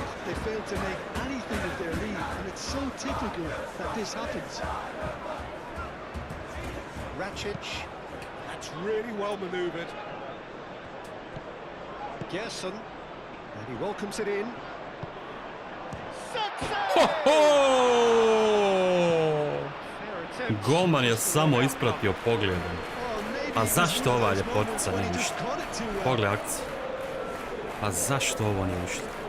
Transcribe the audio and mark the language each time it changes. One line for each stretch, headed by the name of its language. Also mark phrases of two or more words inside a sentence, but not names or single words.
English: They failed to make anything of their lead, and it's so typical that this happens. Rakic, that's really well manoeuvred. Gerson, and he welcomes it in. Ho-ho!
Croatian: Golman je samo ispratio pogledom. A zašto ova ljepotica nije ništa? Pogled akcije. A zašto ovo nije ništa?